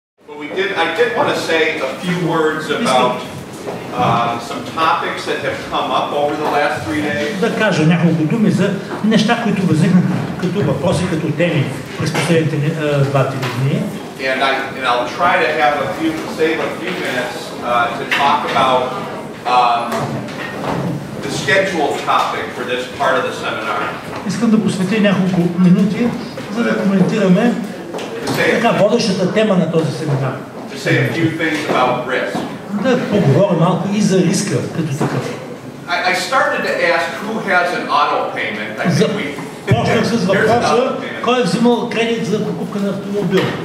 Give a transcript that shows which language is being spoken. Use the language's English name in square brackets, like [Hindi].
[English] I did want to say a few words about some topics that have come up over the last 3 days. [Bulgarian] Да кажа няколко думи за неща, които възникнаха като въпроси, като теми през последните 2-3 дни. [English] And I'll try to save a few minutes to talk about the scheduled topic for this part of the seminar. [Bulgarian] Искам да посветя няколко минути, за да коментираме така водещата тема на този семинар. [English] To say a few things about risk. [Bulgarian] Да поговоря малко и за риска като такъв. [English] I started to ask who has an auto payment. [Bulgarian] Почнах с въпроса, кой е взимал кредит за покупка на автомобил.